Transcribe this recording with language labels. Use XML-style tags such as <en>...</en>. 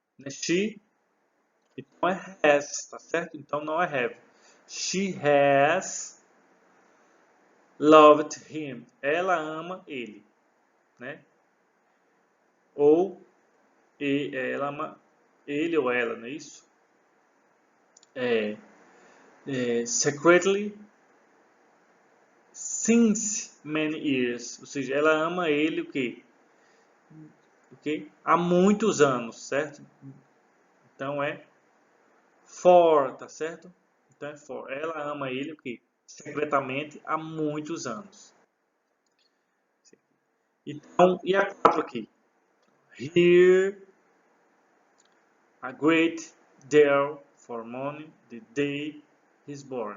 <pt>She, então é has, tá certo? Então não é have.</pt> <en>She has loved him.</en> <pt>Ela ama ele, né? Ou ela ama ele ou ela, não é isso?</pt> <en>Secretly since many years.</en> <pt>Ou seja, ela ama ele o quê? Há muitos anos, certo? Então é for, tá certo? Então é for. Ela ama ele o quê? Secretamente há muitos anos. Então, e a 4 aqui?</pt> <en>Here, a great deal for money the day he's born.</en>